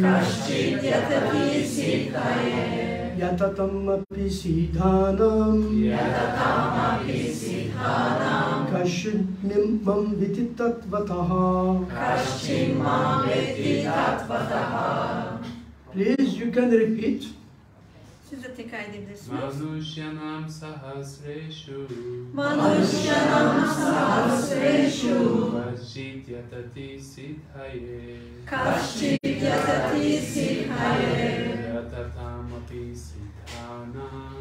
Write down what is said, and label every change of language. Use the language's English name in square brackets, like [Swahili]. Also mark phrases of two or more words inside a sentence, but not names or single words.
[Sanskrit] Kaścid yatati siddhaye. Yatatām api siddhānāṁ. Yatatām api siddhānāṁ. Kaścin vetti tattvataḥ. Kaścin vetti tattvataḥ. [English] Please you can repeat. [Turkish] Siz de tekrar edebilirsiniz. [Sanskrit] Manuṣyāṇāṁ sahasreṣu. Manuṣyāṇāṁ sahasreṣu. Kaścid yatati siddhāye. Kaścid yatati siddhaye. Yatatām api siddhānāṁ.